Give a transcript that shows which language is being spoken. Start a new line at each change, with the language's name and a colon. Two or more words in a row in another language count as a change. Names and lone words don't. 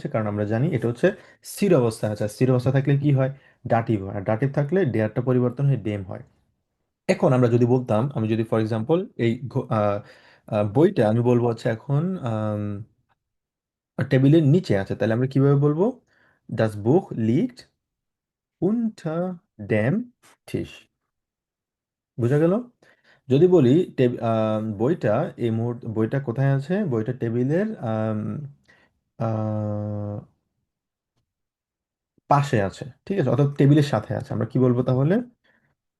Bangla: কারণ আমরা জানি এটা হচ্ছে স্থির অবস্থা আছে, আর স্থির অবস্থা থাকলে কি হয়? ডাটিভ হয়, আর ডাটিভ থাকলে ডেয়ারটা পরিবর্তন হয়ে ডেম হয়। এখন আমরা যদি বলতাম, আমি যদি
English: for example
Bangla: এই বইটা আমি বলবো হচ্ছে এখন টেবিলের নিচে আছে, তাহলে আমরা কিভাবে বলবো?
German: Das Buch liegt unter dem Tisch.
Bangla: বুঝা গেল? যদি বলি বইটা এই মুহূর্তে বইটা কোথায় আছে? বইটা টেবিলের আহ, পাশে আছে, ঠিক আছে, অর্থাৎ টেবিলের সাথে আছে, আমরা কি বলবো তাহলে?